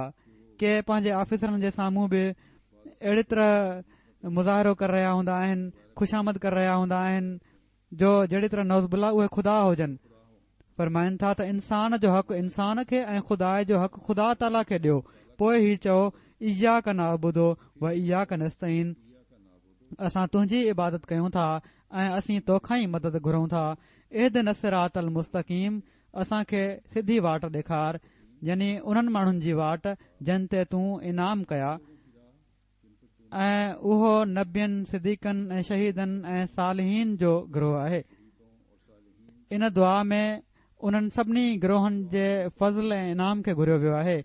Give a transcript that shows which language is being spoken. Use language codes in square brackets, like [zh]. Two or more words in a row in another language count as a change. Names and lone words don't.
[sd] के पंहिंजे ऑफिसरनि जे साम्हूं बि अहिड़ी तरह मुज़ाहिरो करे रहिया हूंदा आहिनि, ख़ुशामद करे रहिया हूंदा आहिनि जो जहिड़ी तरह नौज़बिल्ला उहे ख़ुदा हुजनि। फरमाइनि था त इंसान जो हक़ इंसान खे ऐं ख़ुदा जो हक़ ख़ुदा ताला खे ॾियो। पोइ ही चओ [ar] إياك نعبد وإياك نستعين, [sd] असां तुंहिंजी इबादत कयूं था ऐं असीं तोखां ई मदद घुरूं था। [ar] اهدنا الصراط المستقيم, [sd] असां खे सिधी वाट ॾेखार, यानी उन्हनि माण्हुनि जी वाट जिन ते तूं इनाम कया, ऐं उहो नबियनि सिद्दीक़नि ऐं शहीदनि ऐं सालिहीन जो गिरोह आहे। इन दुआ में उन्हनि सभिनी गिरोहनि जे फज़ल ऐं इनाम खे घुरियो वियो आहे।